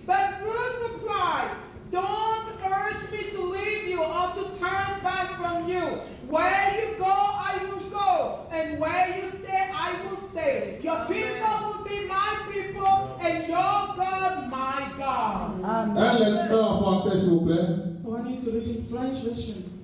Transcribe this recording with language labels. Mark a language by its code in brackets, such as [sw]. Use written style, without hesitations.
[en] But Ruth replied, "Don't urge me to leave you or to turn back from you. Where you go, I will go, and where you stay, I will stay. Your people will be my people, and your God, my God." [fr] Un lecteur en français, s'il vous plaît. [en] I want you to read in French version.